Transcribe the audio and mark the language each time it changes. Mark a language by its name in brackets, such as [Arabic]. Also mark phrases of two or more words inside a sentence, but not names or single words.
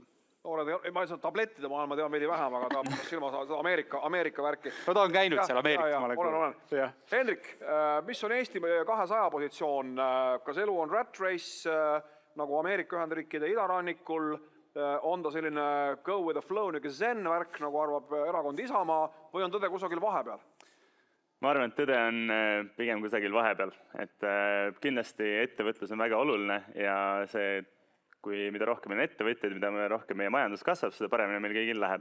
[Estonian] Ma ei saa tablettide maailma tean veidi vähem, aga ta silma saada Ameerika värki. No ta on käinud seal Ameerikas. Olen. Hendrik, mis on Eesti 200 positsioon? Kas elu on [English] rat race [Estonian] nagu Ameerika Ühendriikide idarannikul on ta selline [English] go with the flow, [Estonian] niisugune zen värk, nagu arvab erakond Isamaa, või on tõde kusagil vahepeal? Ma arvan, et tõde on pigem kusagil vahepeal, et kindlasti ettevõtlus on väga oluline ja see, kui mida rohkem on ettevõtjaid, mida rohkem meie majandus kasvab, seda paremini meil kõigil läheb.